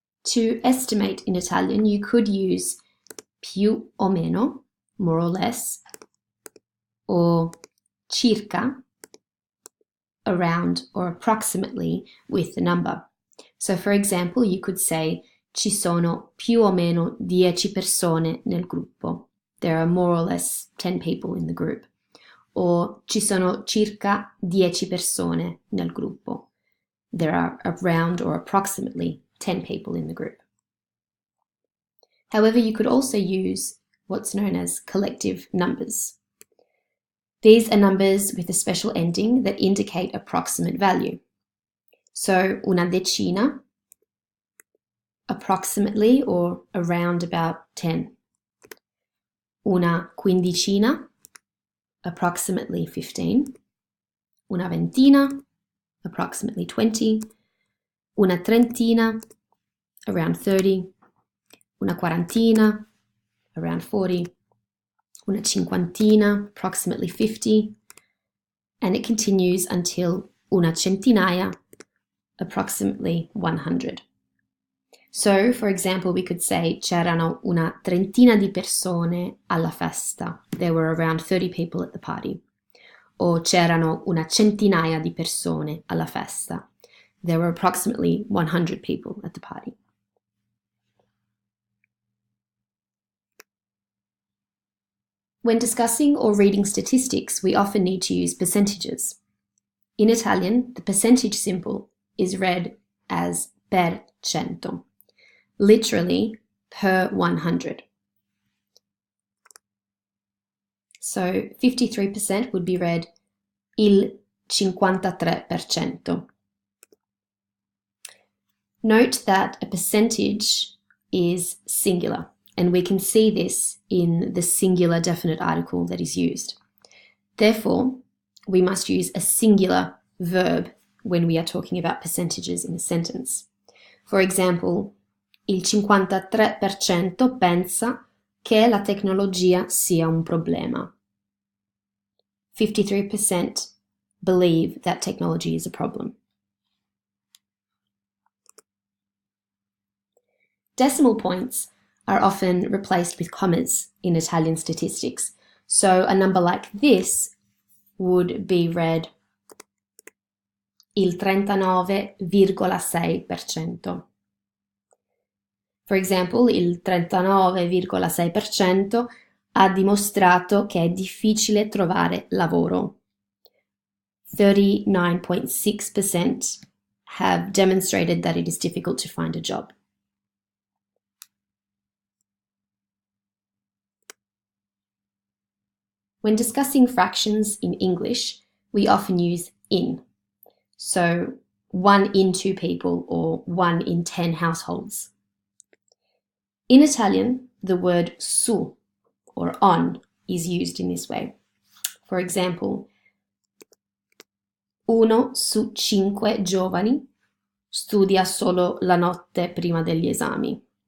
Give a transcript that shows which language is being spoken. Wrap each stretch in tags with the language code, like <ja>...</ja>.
<en>To estimate in Italian, you could use</en> <it>più o meno,</it> <en>more or less, or</en> <it>circa,</it> <en>around or approximately with the number. So for example, you could say</en> <it>ci sono più o meno 10 persone nel gruppo.</it> <en>There are more or less 10 people in the group.</en> <it>Or ci sono circa 10 persone nel gruppo.</it> <en>There are around or approximately 10 people in the group. However, you could also use what's known as collective numbers. These are numbers with a special ending that indicate approximate value. So</en> <it>una decina,</it> <en>approximately or around about 10.</en> <it>Una quindicina,</it> <en>approximately</en> <it>15. Una ventina,</it> <en>approximately</en> <it>20. Una trentina,</it> <en>around</en> <it>30. Una quarantina,</it> <en>around</en> <it>40. Una cinquantina,</it> <en>approximately</en> <it>50.</it> <en>And it continues until</en> <it>una centinaia,</it> <en>approximately 100. So, for example, we could say</en> <it>c'erano una trentina di persone alla festa.</it> <en>There were around 30 people at the party.</en> <it>Or c'erano una centinaia di persone alla festa.</it> <en>There were approximately 100 people at the party. When discussing or reading statistics, we often need to use percentages. In Italian, the percentage symbol is read as</en> <it>per cento,</it> <en>literally per 100. So 53% would be read il 53%. Note that a percentage is singular, and we can see this in the singular definite article that is used. Therefore, we must use a singular verb when we are talking about percentages in a sentence. For example,</en> <it>il 53% pensa che la tecnologia sia un problema.</it> <en>53% believe that technology is a problem. Decimal points are often replaced with commas in Italian statistics. So a number like this would be read il 39,6%. For example,</en> <it>il 39,6% ha dimostrato che è difficile trovare lavoro.</it> <en>39.6% have demonstrated that it is difficult to find a job. When discussing fractions in English, we often use in. So 1 in 2 people or 1 in 10 households. In Italian, the word su or on is used in this way. For example,</en> <it>1 su 5 giovani studia solo la notte prima degli esami.</it>